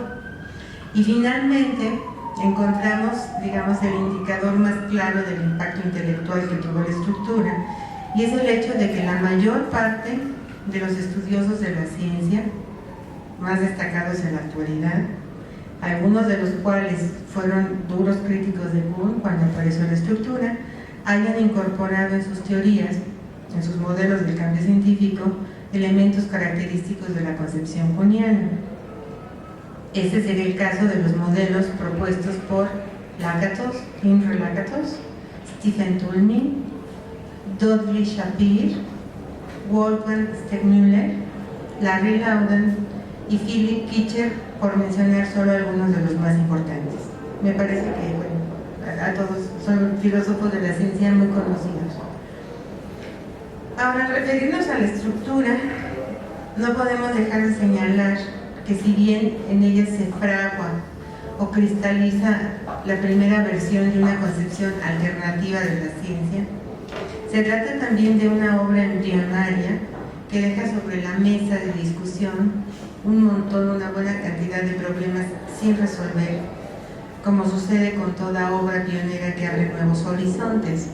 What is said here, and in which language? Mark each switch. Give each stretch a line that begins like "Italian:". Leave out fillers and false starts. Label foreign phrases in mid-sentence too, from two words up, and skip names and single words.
Spanish: Y finalmente encontramos, digamos, el indicador más claro del impacto intelectual que tuvo la estructura, y es el hecho de que la mayor parte de los estudiosos de la ciencia, más destacados en la actualidad, algunos de los cuales fueron duros críticos de Kuhn cuando apareció la estructura, hayan incorporado en sus teorías, en sus modelos del cambio científico, elementos característicos de la concepción kuhniana. Este sería el caso de los modelos propuestos por Lakatos, Imre Lakatos, Stephen Toulmin, Dudley Shapir, Wolfgang Stegmüller, Larry Laudan y Philip Kitcher, por mencionar solo algunos de los más importantes. Me parece que, bueno, a todos son filósofos de la ciencia muy conocidos. Ahora, al referirnos a la estructura, no podemos dejar de señalar que si bien en ella se fragua o cristaliza la primera versión de una concepción alternativa de la ciencia, se trata también de una obra embrionaria que deja sobre la mesa de discusión una buena cantidad de problemas sin resolver, como sucede con toda obra pionera que abre nuevos horizontes.